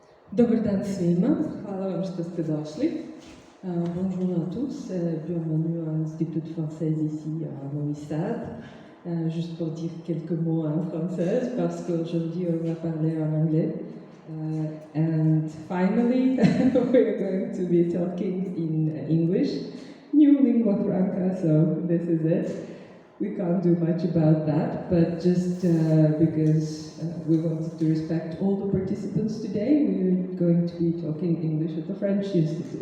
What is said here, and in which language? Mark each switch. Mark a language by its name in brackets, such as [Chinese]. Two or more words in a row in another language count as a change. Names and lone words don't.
[Serbian] Dobar dan svima, hvala vam što ste došli. [French] Bonjour à tous, bienvenue à l'Institut français ici à Novi. Juste pour dire quelques mots en français, parce qu'aujourd'hui on va parler en anglais. [English] And finally, we're going to be talking in English, new lingua franca, so this is it. We can't do much about that, but just because we wanted to respect all the participants today, we're going to be talking English at the French Institute.